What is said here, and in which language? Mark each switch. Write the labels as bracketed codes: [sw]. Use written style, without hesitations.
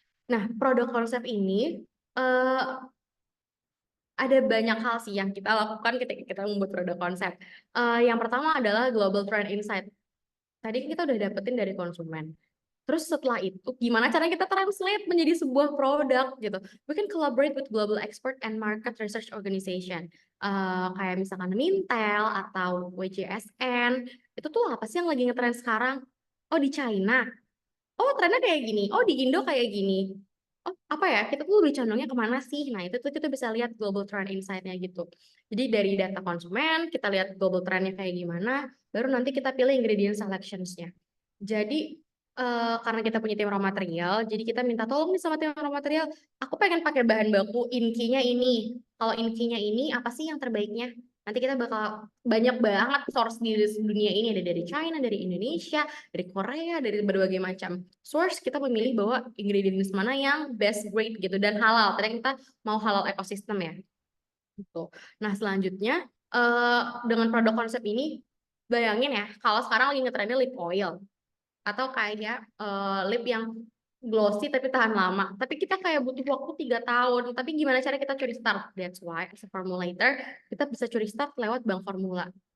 [id] Nah produk konsep ini ada banyak hal sih yang kita lakukan ketika kita membuat produk konsep. Yang pertama adalah global trend insight. Tadi kita udah dapetin dari konsumen. Terus setelah itu, gimana caranya kita translate menjadi sebuah produk gitu? [en] We can collaborate with global expert and market research organization. [id] Kayak misalkan Mintel atau WJSN. Itu tuh apa sih yang lagi ngetren sekarang? Oh, di China. Oh, trennya kayak gini. Oh, di Indo kayak gini. Oh, apa ya? Kita tuh lebih condongnya kemana sih? Nah, itu tuh kita bisa lihat global trend insight-nya gitu. Jadi dari data konsumen, kita lihat global trend-nya kayak gimana, baru nanti kita pilih ingredient selections-nya. Jadi karena kita punya tim raw material, jadi kita minta tolong nih sama tim raw material, aku pengen pakai bahan baku inkinya ini. Kalau inkinya ini, apa sih yang terbaiknya? Nanti kita bakal banyak banget source di dunia ini, ada dari China, dari Indonesia, dari Korea, dari berbagai macam source. Kita memilih bahwa ingredients mana yang best grade gitu dan halal. Tadi kita mau halal ekosistem ya. Gitu. Nah, selanjutnya dengan produk konsep ini, bayangin ya, kalau sekarang lagi ngetrennya lip oil atau kayak lip yang glossy tapi tahan lama. Tapi kita kayak butuh waktu 3 tahun. Tapi gimana cara kita curi start? [en] That's why as a formulator [id] kita bisa curi start lewat bank formula.